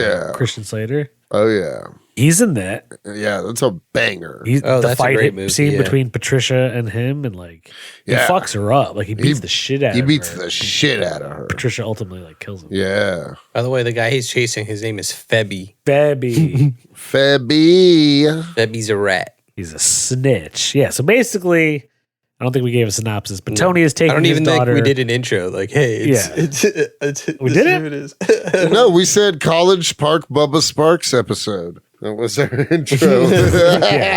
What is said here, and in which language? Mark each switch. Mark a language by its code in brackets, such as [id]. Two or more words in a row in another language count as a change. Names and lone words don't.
[en] Oh, yeah. Christian Slater? Oh yeah. He's in that. Yeah, that's a banger. He's Oh, the that's a fight great movie, scene yeah. between Patricia and him, and like he Yeah. fucks her up. Like he beats the shit out of her. He beats the shit out of her. Patricia ultimately like kills him. Yeah. By the way, the guy he's chasing, his name is Febby. Febby. Febby. Febby's a rat. He's a snitch. Yeah. So basically, I don't think we gave a synopsis, but Tony is I taking don't his even daughter. think we did an intro. Like, hey, We did it? It is. No, we said College Park Bubba Sparxxx episode. That was our intro. Yes.